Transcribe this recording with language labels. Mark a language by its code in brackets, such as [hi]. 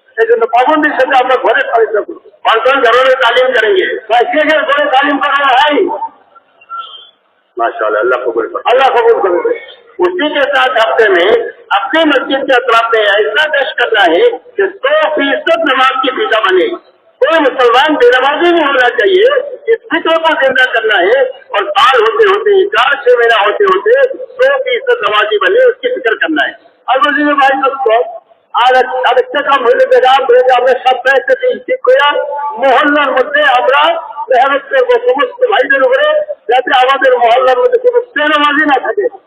[bn] এই জন্য পাবন্দির সাথে আমরা ঘরে তালিম করবো, ঘরে তালিম [hi] করেंगे। [bn] ঘরে তালিম করানো হয় [hi] माशाअल्लाह, अल्लाह कबूल करे। अल्लाह कबूल करे। उसी के साथ हफ्ते में अपने मस्जिद के अतराफ में ऐसा दश करना है कि 100% नमाज की फिजा बने। कोई मुसलमान बेनमाजी नहीं होना चाहिए, इस फिक्र को जिंदा करना है। और साल होते होते 4-6 महीना होते होते 100% नमाजी बने, उसकी फिक्र करना है। [bn] আর বলছি যে ভাই আর আরেকটা কাম হইলে আমরা সব দায়িত্ব ঠিক করে মহল্লার মধ্যে আমরা মেহনত করবো সমস্ত ভাইদের উপরে, যাতে আমাদের মহল্লার মধ্যে কোনো বেনামাজি না থাকে।